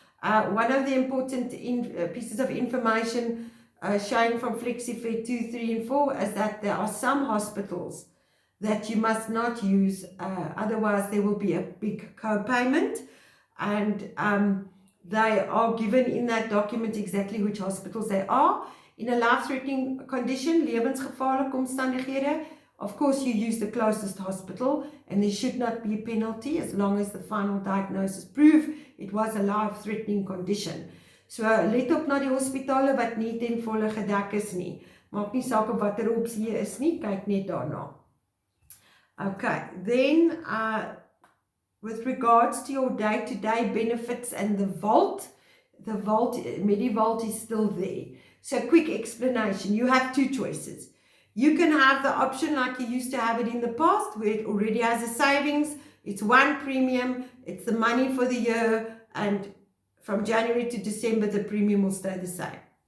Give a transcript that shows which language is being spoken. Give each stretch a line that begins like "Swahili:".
English: One of the important pieces of information showing from Flexivet 2, 3 and 4 is that there are some hospitals that you must not use, otherwise there will be a big co-payment, and they are given in that document exactly which hospitals they are. In a life-threatening condition,
Afrikaans: lewensgevaarlike omstandighede,
English: of course you use the closest hospital, and there should not be a penalty as long as the final diagnosis prove it was a life-threatening condition.
Afrikaans: So let op na die hospitale wat nie ten volle gedek is nie. Maak nie saak op watter opsie jy is nie, kyk net daarna.
English: Okay, then with regards to your day-to-day benefits and the vault, MediVault is still there. So quick explanation, you have two choices. You can have the option like you used to have it in the past, where it already has a savings, it's one premium, it's the money for the year, and from January to December the premium will stay the same.